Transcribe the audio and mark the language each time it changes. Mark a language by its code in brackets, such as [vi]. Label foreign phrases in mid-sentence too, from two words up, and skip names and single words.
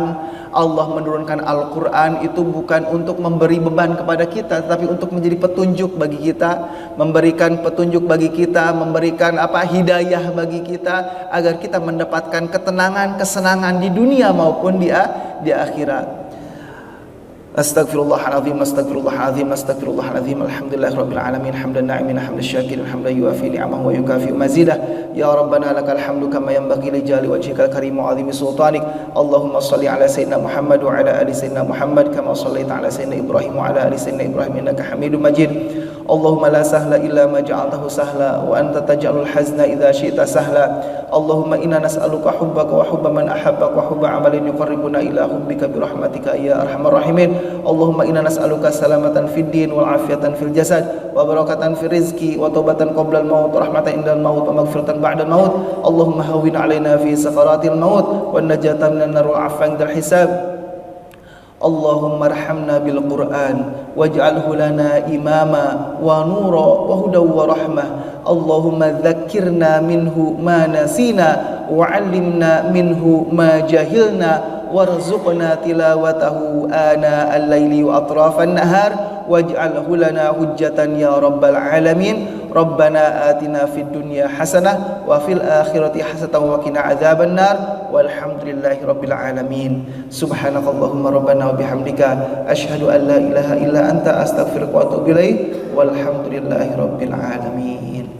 [id] Allah menurunkan Al-Quran itu bukan untuk memberi beban kepada kita, tetapi untuk menjadi petunjuk bagi kita, memberikan petunjuk bagi kita, memberikan hidayah bagi kita, agar kita mendapatkan ketenangan, kesenangan di dunia maupun di akhirat. [ar] أستغفر الله العظيم، أستغفر الله العظيم، أستغفر الله العظيم. الحمد لله رب العالمين، حمدا ناعمين، حمدا شاكرين، حمدا يوافي نعمه ويكافئ مزيده. يا ربنا لك الحمد كما ينبغي لجلال وجهك الكريم وعظيم سلطانك. اللهم صل على سيدنا محمد وعلى آل سيدنا محمد كما صليت على سيدنا إبراهيم وعلى آل سيدنا إبراهيم إنك حميد مجيد. اللهم لا سهل إلا ما جعلته سهلا وأنت تجعل الحزن إذا شئت سهلا. اللهم إنا نسألك حبك وحب من أحبك وحب عمل يقربنا إلى حبك برحمتك يا أرحم الراحمين. اللهم إنا نسألك سلامة في الدين والعافية في الجسد وبركة في الرزق وتوبة قبل الموت ورحمة عند الموت ومغفرة بعد الموت. اللهم هون علينا في سكرات الموت ونجاة من النار وعفوا عند الحساب. اللهم ارحمنا بالقرآن واجعله لنا إماما ونورا وهدى ورحمة. اللهم ذكرنا منه ما نسينا وعلمنا منه ما جهلنا وارزقنا تلاوته آناء الليل وأطراف النهار واجعله لنا حجة يا رب العالمين. ربنا آتنا في الدنيا حسنة وفي الآخرة حسنة وقنا عذاب النار والحمد لله رب العالمين. سبحانك اللهم ربنا وبحمدك أشهد أن لا إله إلا أنت أستغفرك وأتوب إليك والحمد لله رب العالمين.